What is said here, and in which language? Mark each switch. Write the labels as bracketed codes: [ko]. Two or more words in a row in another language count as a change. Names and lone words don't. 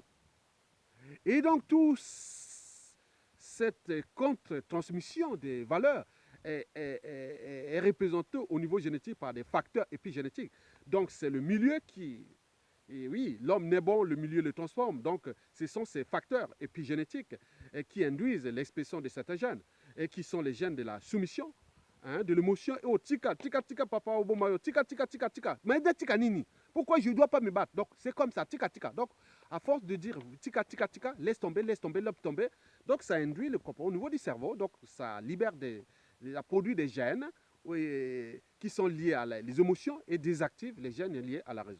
[fr] Et donc, toute cette contre-transmission des valeurs est représentée au niveau génétique par des facteurs épigénétiques. Donc, c'est le milieu qui... Et oui, l'homme naît bon, le milieu le transforme. Donc, ce sont ces facteurs épigénétiques qui induisent l'expression de certains gènes, et qui sont les gènes de la soumission, hein, de l'émotion. [ln] Oh, tika, tika, tika, papa, obomayo, tika, tika, tika, tika. [fr] Mais de [ln] tika nini. [fr] Pourquoi je ne dois pas me battre? Donc, c'est comme ça, [ln] tika, tika. [fr] Donc, à force de dire [ln] tika, tika, tika, [fr] laisse tomber, laisse tomber. Donc, ça induit le corps au niveau du cerveau. Donc, ça libère ça produit des gènes qui sont liés à les émotions et désactive les gènes liés à la raison.